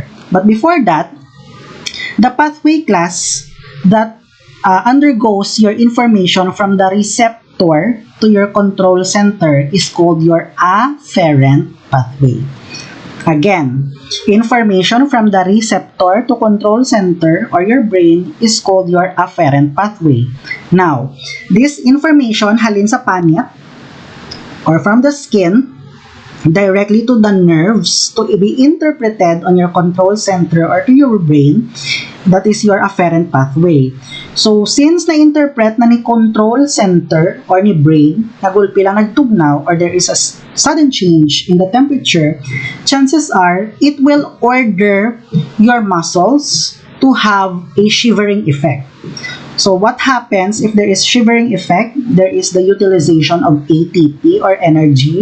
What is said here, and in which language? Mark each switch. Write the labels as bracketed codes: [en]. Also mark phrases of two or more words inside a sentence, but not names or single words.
[en] But before that, the pathway, class, that undergoes your information from the receptor to your control center is called your afferent pathway. Again, information from the receptor to control center or your brain is called your afferent pathway. Now, this information [hil] halin sa panit [en] or from the skin directly to the nerves to be interpreted on your control center or to your brain. That is your afferent pathway. So, since [hil] na-interpret na ni [en] control center or [hil] ni brain, nagulpi lang nagtugnaw, [en] or there is a sudden change in the temperature, chances are it will order your muscles to have a shivering effect. So what happens if there is shivering effect? There is the utilization of ATP or energy.